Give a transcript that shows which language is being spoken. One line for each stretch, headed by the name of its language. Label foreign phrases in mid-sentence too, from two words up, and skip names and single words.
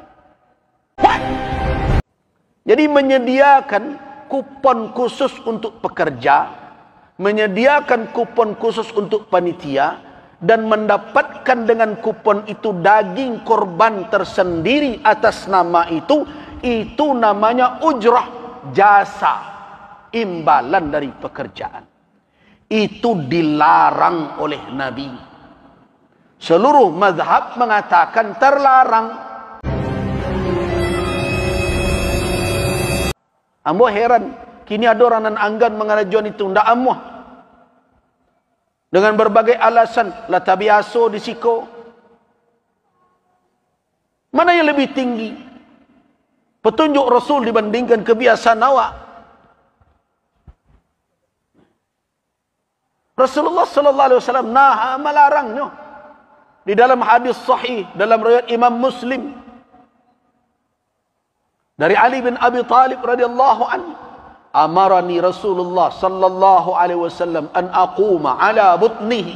Indonesian: Jadi menyediakan kupon khusus untuk pekerja, menyediakan kupon khusus untuk panitia, dan mendapatkan dengan kupon itu daging korban tersendiri atas nama itu namanya ujrah, jasa, imbalan dari pekerjaan. Itu dilarang oleh Nabi. Seluruh mazhab mengatakan terlarang.
Minangkabau: Ambo heran, kini ada orang nan anggan mengarajuan itu, ndak amuah. Dengan berbagai alasan, lah tabiaso disiko.
Indonesian: Mana yang lebih tinggi? Petunjuk Rasul dibandingkan kebiasaan awak.
Arabic: رسول الله صلى الله عليه وسلم نهى,
Indonesian: melarangnya. Di dalam hadis sahih, dalam riwayat Imam Muslim, dari Ali bin Abi Thalib
Arabic: رضي الله عنه, أمرني رسول الله صلى الله عليه وسلم أن أقوم على بدنه.